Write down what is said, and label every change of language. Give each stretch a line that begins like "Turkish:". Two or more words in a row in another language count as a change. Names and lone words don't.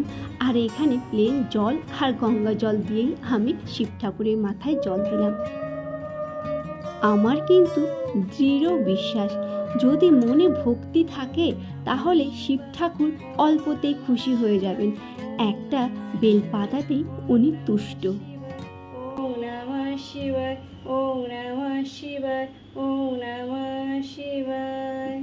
Bangla: আর এখানে প্লেন জল আর গঙ্গা জল দিয়েই আমি শিব ঠাকুরের মাথায় জল দিলাম। আমার কিন্তু দৃঢ় বিশ্বাস, যদি মনে ভক্তি থাকে তাহলে শিব ঠাকুর অল্পতেই খুশি হয়ে যাবেন, একটা বেলপাতাতেই উনি তুষ্ট।
Sanskrit: ওম নমঃ শিবায়, ওম নমঃ শিবায়, ওম নমঃ শিবায়।